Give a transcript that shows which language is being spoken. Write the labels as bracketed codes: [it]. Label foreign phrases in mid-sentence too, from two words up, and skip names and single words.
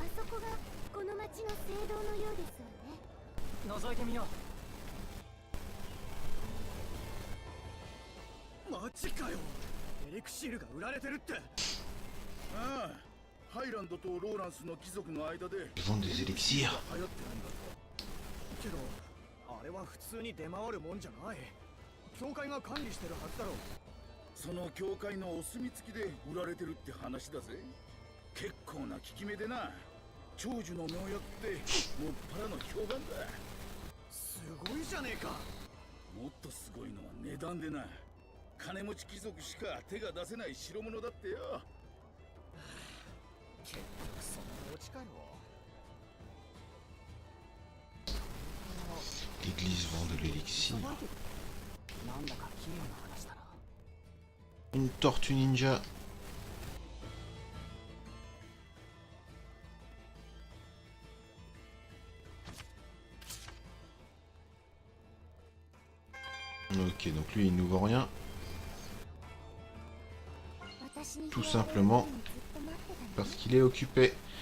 [ja] そこがこの町の聖堂のようですわね。覗いてみよう。マジかよ。エリクシールが売られてるって。ああ、ハイランドとローランスの貴族の間で [fr] Ils vendent des élixirs. [ja] 流行ってるんだと。けどあれは普通に出回るもんじゃない。教会が管理してるはずだろう。その教会のお墨付きで売られてるって話だぜ。結構な効き目でな。長寿の妙薬ってもっぱらの評判だ。すごいじゃねえか。もっとすごいのは値段でな。金持ち貴族しか手が出せない代物だってよ。結局そんなオチかよ。 [fr] L'église vend de l'élixir. [ja] なんだか綺麗な話だな。 [fr] Une tortue ninja. Ok, donc lui il nous vend rien. Tout simplement parce qu'il est occupé.